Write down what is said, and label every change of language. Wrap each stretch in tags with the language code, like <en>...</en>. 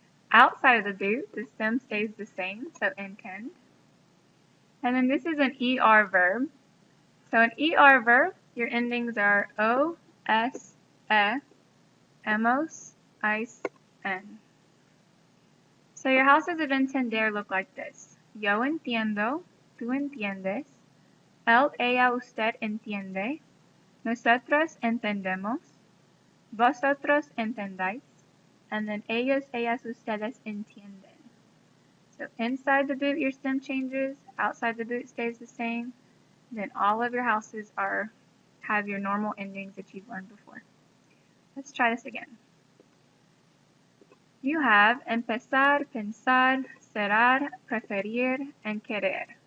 <en>Outside of the boot, the stem stays the same, so intend. And then this is an ER verb. So an ER verb, your endings are O, S, E, emos, ice, N. So your houses of entender look like this.</en> <es>Yo entiendo, tú entiendes, él, ella, usted entiende, nosotros entendemos, vosotros entendáis,</es> <en>and then</en> <es>ellos, ellas, ustedes entienden.</es> <en>So inside the boot your stem changes, outside the boot stays the same, then all of your houses have your normal endings that you've learned before. Let's try this again. You have empezar, pensar, cerrar, preferir, and querer.</en>